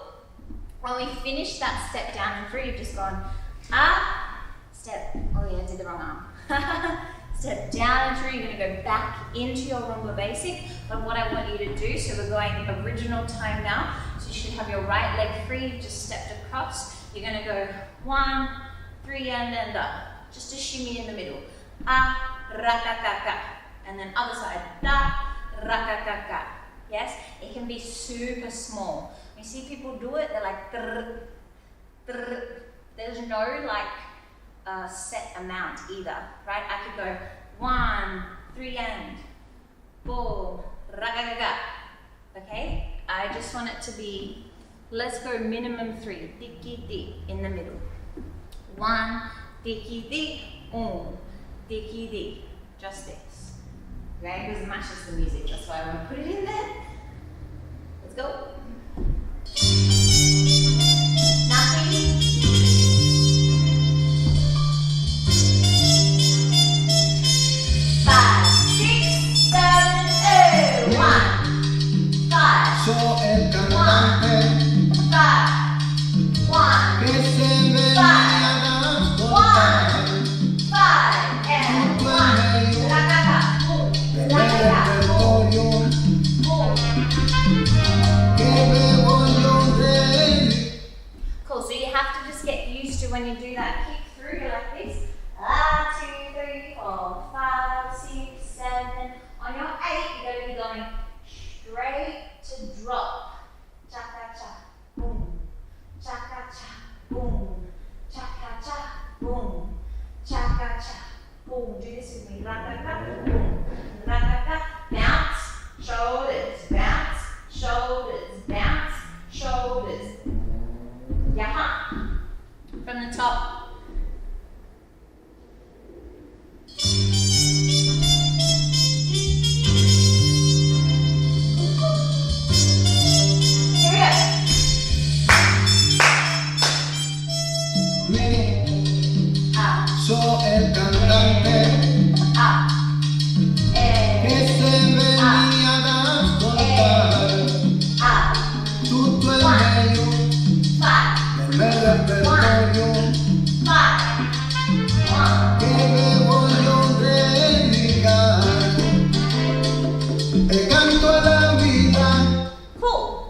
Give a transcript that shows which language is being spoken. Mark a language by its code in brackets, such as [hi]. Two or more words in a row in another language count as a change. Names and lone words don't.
[en] When we finish that step down and through, you've just gone up, step, oh yeah, I did the wrong arm. Step down and through, you're gonna go back into your rumba basic. But what I want you to do, so we're going original time now, so you should have your right leg free, you've just stepped across. You're gonna go 1, 3, and up. Just a shimmy in the middle. Ra-ka-ka-ka. And then other side, da, ra-ka-ka-ka. Yes? It can be super small. When you see people do it, they're like, trrr, trrr. There's no like set amount either, right? I could go 1, 3, and boom, ra-ga-ga-ga. Okay? I just want it to be, let's go minimum 3, tiki-ti in the middle. 1, tiki-ti, tiki-ti. Just this. Okay? Because it matches the music, that's why I want to put it in there. Let's go. Nothing. 5, 6, 7, 8, 1, 5. [es] Soy el cantante [en] 5, 1, [es] que se venía a transportar [en] 5, and 1. La-ca-ca, boom, [es] del [en] la-ca-ca, boom, [es] repertorio [en] boom. [es] que bebo yo de él. [en] Cool, so you have to just get used to when you do that kick through, you're like this. 2, 3, 4, 5, 6, 7. On your 8, you're going to be going straight to drop. Cha-cha-cha, boom. Cha-cha-cha, boom. Cha-cha-cha, boom. Cha-cha-cha, boom. Do this with me. Ra-ta-ta, boom. Ra-ta-ta. Bounce, shoulders, bounce, shoulders, bounce, shoulders. Yaha. From the top. Here we go. [es] Soy el cantante que se venía a transportar [it] tutto il meglio del [es] repertorio que me voglio dedicar e canto a la vida. [en] Cool.